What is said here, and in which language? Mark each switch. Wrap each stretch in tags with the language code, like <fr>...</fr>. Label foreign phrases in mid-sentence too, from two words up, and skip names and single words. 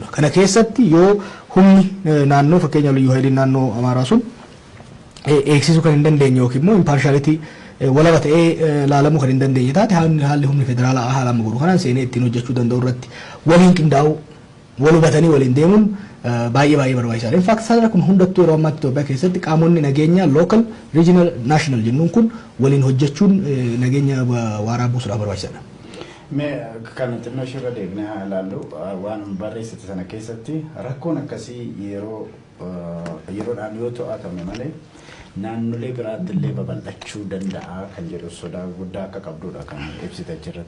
<om>Kana keessatti yoo humni naannoo fakkeenyaaf liyyuu hayiliin naannoo Amaaraa sun eegsisuu kan hin dandeenye yookiin immoo imparshalitii walaba ta'ee laalamuu kan hin dandeenye taate haalli humni federaalaa haala amma godhu kanaan seenee ittiin hojjechuu danda'u irratti waliin qindaa'uu wal hubatanii waliin deemuun baay'ee barbaachisaadha.</om> <en>In fact</en> <om>sadarkaa kun hundattuu yeroo ammaatti Itoophiyaa keessatti qaamonni nageenyaa</om> <en>local, regional, national</en> <om>jennuun kun waliin hojjechuun nageenya waaraa buusuudhaaf barbaachisaadha. Mee kan xinnoo shirra deegnee ilaallu waan barreessite sana keessatti rakkoon akkasii yeroodhaan yoo to'atame malee naannolee biraatti illee babal'achuu danda'a kan jedhu sodaa guddaa akka qabdudha kan ibsite achirratti.</om>